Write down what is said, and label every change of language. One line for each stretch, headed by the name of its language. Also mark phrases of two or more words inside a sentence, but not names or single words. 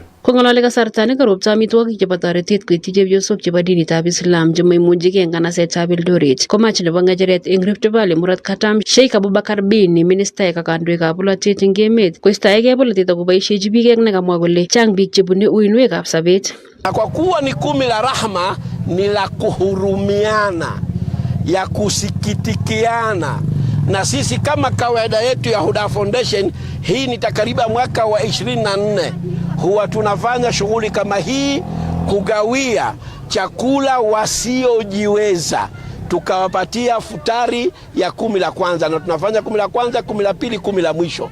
Kalenjin: Kongolole kasarta nekarobto amitwogik chebo toretet koityi chepyosok chebo dinitab Islam chemaimuchigei eng kanasetab Eldoret komach nebo ngecheret eng Rift Valley murot katam Sheikh Abubakar Bini ministaek ak kandoikab bolotet eng emet koistoegei bolotet akoboisiechi biik eng nekamwa kole chang biik chebune uinwekab sobet.
Swahili: Kwa kuwa ni kumi la rahma, ni la kuhurumiana, ya kusikitikiana, na sisi kama kawaida yetu ya Huda Foundation, hii ni takriban mwaka wa 24 huwa tunafanya shughuli kama hii, kugawia chakula wasiojiweza, tukawapatia futari ya 10 la kwanza, na tunafanya 10 la kwanza, 10 la pili, 10 la mwisho.